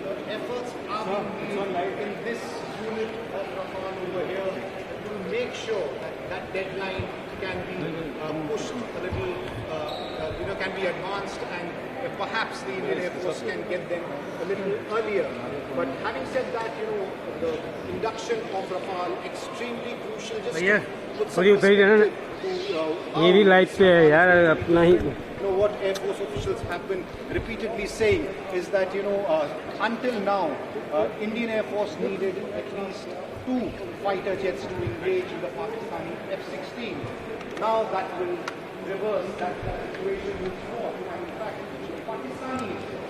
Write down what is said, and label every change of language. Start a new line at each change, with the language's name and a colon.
English: Efforts are being made in this unit of Rafale over here to make sure that that deadline can be pushed a little, can be advanced, and perhaps the Indian Air Force can get them a little earlier. But having said that, the induction of Rafale extremely crucial. Just to put some perspective to
Hindi: ये भी light पे है यार अपना ही
English: what Air Force officials have been repeatedly saying is that until now Indian Air Force needed at least 2 fighter jets to engage in the Pakistani F-16. Now that will reverse, that situation will fall, and in fact Pakistanis